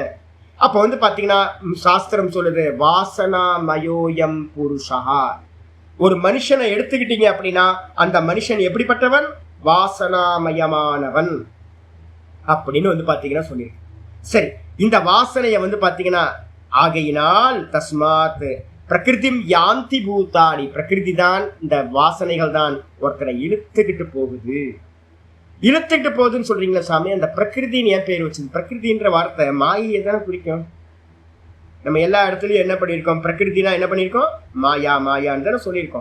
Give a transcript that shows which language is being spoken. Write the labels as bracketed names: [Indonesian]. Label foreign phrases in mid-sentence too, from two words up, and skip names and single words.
[Tamil] அப்ப பாத்தீங்கன்னா சாஸ்திரம் சொல்லுது [Sanskrit] वासना मयोऽयं पुरुषः. [Tamil] ஒரு மனுஷனை எடுத்துக்கிட்டீங்க அப்படின்னா அந்த மனுஷன் எப்படிப்பட்டவன்? வாசனாமயமானவன் அப்படின்னு பாத்தீங்கன்னா சொல்லியிருக்கு. சரி, இந்த வாசனைய பாத்தீங்கன்னா ஆகையினால் [Sanskrit] तस्मात् प्रकृतिं यान्ति भूतानि, [Tamil] பிரகிருதி தான், இந்த வாசனைகள் தான் ஒருத்தரை இழுத்துக்கிட்டு போகுதுன்னு சொல்றீங்களா சாமி? அந்த பிரகிருதின்னு ஏன் பேர் வச்சது? பிரகிருதின்ற வார்த்தை மாயை தானே குறிக்கும். நம்ம எல்லா இடத்துலயும் என்ன பண்ணிருக்கோம்? பிரகிருதினா என்ன பண்ணிருக்கோம்? மாயான்னு தானே சொல்லியிருக்கோம்.